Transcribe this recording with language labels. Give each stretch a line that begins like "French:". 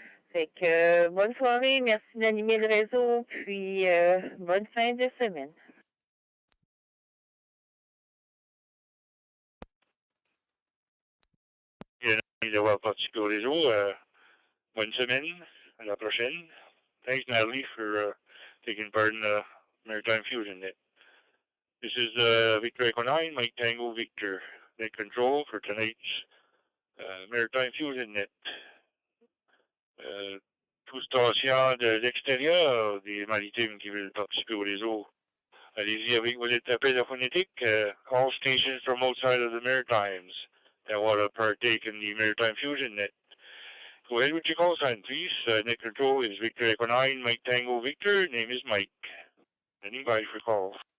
French: Fait que, bonne soirée, merci d'animer le réseau, puis bonne fin de semaine. D'avoir participé au réseau. Bonne semaine. À la prochaine.
English: Thanks, Natalie, for taking part in the Maritime Fusion net. This is Victor Echo 9, Mike Tango Victor. Net control for tonight's Maritime Fusion net.
French: Tout stations de l'extérieur des maritimes qui veulent participer au réseau. Allez-y avec vos appels phonétiques.
English: All stations from outside of the Maritimes that want to partake in the Maritime Fusion net. Go ahead with your call sign, please. Net control is Victor Echo 9, Mike Tango Victor. Name is Mike. Anybody for calls?